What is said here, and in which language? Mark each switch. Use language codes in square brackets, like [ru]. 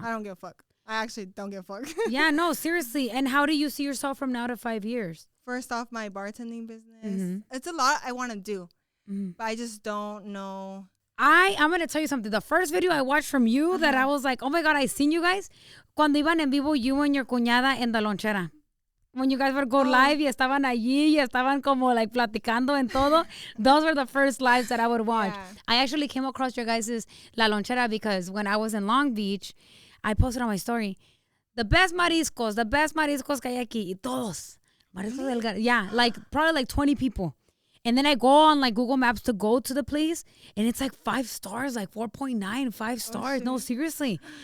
[en] I don't give a fuck. I actually don't give a fuck. Yeah, no, seriously. And how do you see yourself from now to 5 years? First off, my bartending business. It's a lot I want to do, but I just don't know. I'm going to tell you something. The first video I watched from you that I was like, oh my God, I seen you guys. [es] Cuando iban en vivo, [en] you and your [es] cuñada en la lonchera. [en] When you guys would go live [es] y estaban allí y estaban como like platicando and todo. [en] Those were the first lives that I would watch. Yeah. I actually came across your guys' La Lonchera because when I was in Long Beach, I posted on my story, the best [es] mariscos que hay aquí. Y todos. Mariscos delgados. [en] Yeah, like probably like 20 people. And then I go on like Google Maps to go to the place, and it's like 5 stars, like 4.9, 5 stars. No, seriously.